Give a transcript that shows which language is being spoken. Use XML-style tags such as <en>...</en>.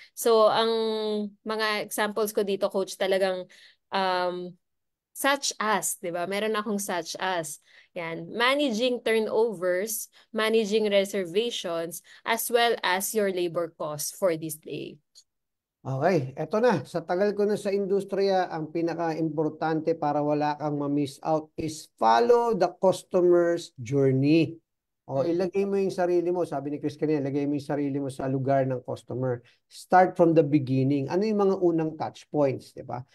<tl>So, ang mga examples ko dito, coach, talagang um,</tl> <en>such as,</en> <tl>'di ba? Meron akong</tl> <en>such as.</en> <tl>Yan,</tl> <en>managing turnovers, managing reservations, as well as your labor costs for this day.</en> <tl>Okay, eto na. Sa tagal ko na sa industriya, ang pinaka-importante para wala kang ma-miss out is</tl> <en>follow the customer's journey.</en> <tl>O Mm. ilagay mo yung sarili mo, sabi ni Chris kanina, ilagay mo yung sarili mo sa lugar ng customer.</tl> <en>Start from the beginning.</en> <tl>Ano yung mga unang touch points, di ba?</tl>